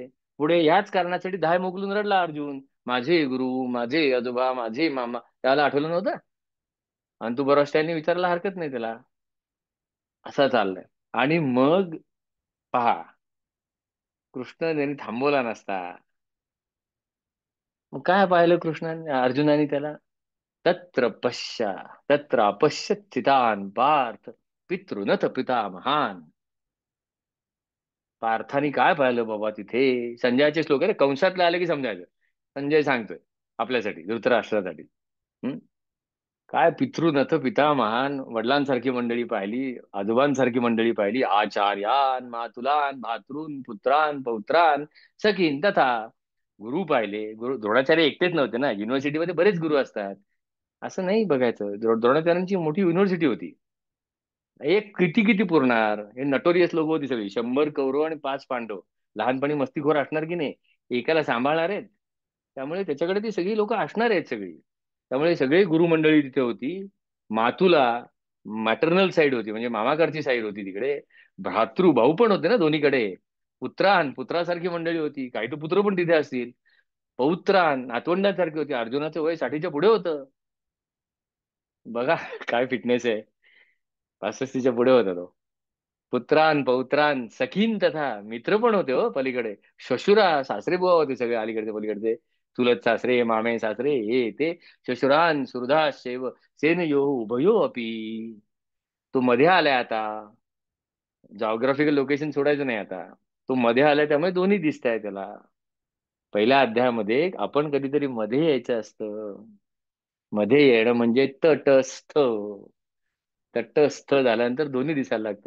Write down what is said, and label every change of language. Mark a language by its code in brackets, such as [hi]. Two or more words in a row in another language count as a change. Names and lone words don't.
[mr] पुढे याच कारणासाठी धाय मोकलून रडला अर्जुन. माझे गुरु, माझे आजोबा, माझे मामा, त्याला आठवलं नव्हतं? आणि तू बरोबर त्यांनी विचारायला हरकत नाही त्याला. असा चाललाय. आणि मग पहा, कृष्ण त्यांनी थांबवला नसता. मग काय पाहिलं कृष्णाने अर्जुनाने त्याला? [sa] तत्र पश्या, तत्र अपश्यत चितान पार्थ, पितृनथ पिता महान. [mr] पार्थाने काय पाहिलं बाबा तिथे? संजयाचे श्लोक आहे रे, कंसातले आले की समजायचं. संजय सांगतोय आपल्यासाठी, धृतराष्ट्रासाठी. हम्म? काय [sa] पितृनथ पिता महान, [mr] वडिलांसारखी मंडळी पाहिली, आजोबांसारखी मंडळी पाहिली, [sa] आचार्यान मातुलान भातृन पुत्रान पौत्रान सखीन तथा. [mr] गुरु पाहिले. गुरु द्रोणाचार्य एकटेच नव्हते ना, युनिव्हर्सिटीमध्ये बरेच गुरु असतात. असं नाही बघायचं. द्रोणाचार्यांची मोठी युनिव्हर्सिटी होती. एक किती किती पुरणार? हे नटोरियस लोक होती सगळी, 100 कौरव आणि 5 पांडव. लहानपणी मस्तीखोर असणार की नाही, एकाला सांभाळणार आहेत. त्यामुळे त्याच्याकडे ती सगळी लोक असणार आहेत सगळी. त्यामुळे सगळी गुरुमंडळी तिथे होती. मातुला, [en] maternal side [mr] होती, म्हणजे मामाकडची साईड होती तिकडे. भ्रातृ भाऊ पण होते ना दोन्हीकडे. पुत्रान, पुत्रासारखी मंडळी होती, काही तर पुत्र पण तिथे असतील. पौत्रान, नातवंडांसारखी होती. अर्जुनाचं वय 60च्या पुढे होतं. बघा काय फिटनेस आहे. 65च्या पुढे होता तो. [sa] पुत्रान पौत्रान सखीन तथा, [mr] मित्र पण होते हो पलीकडे. श्वशुरा, सासरे बुवा होते सगळे अलीकडचे पलीकडचे. चुलत सासरे, मामे सासरे, हे ते. [sa] श्वशुरान सुहृदा शैव सेनयो उभयो अपि. [mr] तो मध्ये आलाय आता. [en] geographical location [mr] सोडायचं नाही आता. तो मध्ये आलाय त्यामुळे दोन्ही दिसत आहे त्याला. पहिल्या अध्यायामध्ये आपण कधीतरी मध्ये यायचं असतं. मध्ये येणं म्हणजे तटस्थ. तटस्थ झाल्यानंतर दोन्ही दिसायला लागतात.